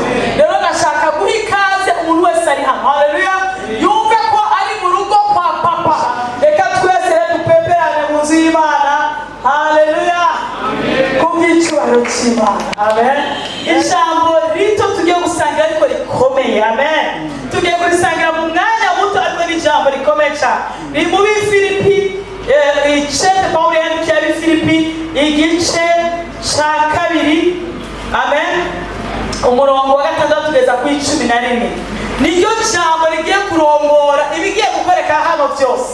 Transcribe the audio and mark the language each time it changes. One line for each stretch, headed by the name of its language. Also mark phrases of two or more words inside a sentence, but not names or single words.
Kinyarwanda: Rero ndashaka guha ikaze umuntu wese ari hano. Haleluya. Yumve ko ari mu rugo kwa papa. Reka twese dupeperane mu nzu y'Imana. Haleluya. Kubw'icyubahiro cy'Imana. Amen. Ijambo rito tugiye gusangira ariko rikomeye. Amen. Tugiye kurisangira mu mwanya muto ariko ni ijambo rikomeye cyane. Ni mu Bifilipi icete Pawulo yandikiye Abifilipi igice ca kabiri. Amen. Umurongo wa 6 tugeza ku 11. Niryo jambo rigiye kurongora ibigiye gukoreka hano byose.